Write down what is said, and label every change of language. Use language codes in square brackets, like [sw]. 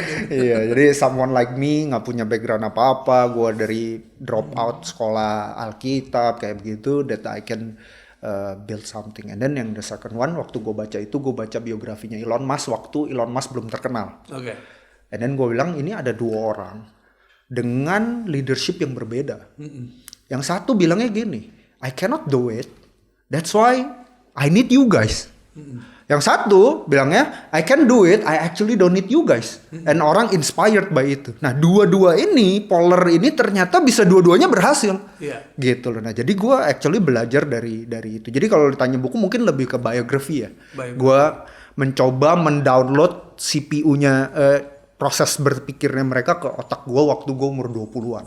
[id] Iya, jadi [en] someone like me [id] nggak punya background apa-apa, gue dari drop out sekolah Alkitab kayak begitu, [en] that I can build something. [id] And then yang [en] the second one, [id] waktu gue baca itu, gue baca biografinya Elon Musk waktu Elon Musk belum terkenal. And then gue bilang ini ada 2 orang dengan leadership yang berbeda. Yang satu bilangnya gini, [en] I cannot do it, that's why I need you guys. [id] Yang satu bilangnya, [en] I can do it, I actually don't need you guys. And orang inspired by itu. [id] Nah dua-dua ini, polar ini ternyata bisa dua-duanya berhasil. Gitu loh. Nah jadi gue actually belajar dari itu. Jadi kalau ditanya buku mungkin lebih ke biografi ya. Gue mencoba mendownload CPU-nya, proses berpikirnya mereka ke otak gue waktu gue umur 20-an.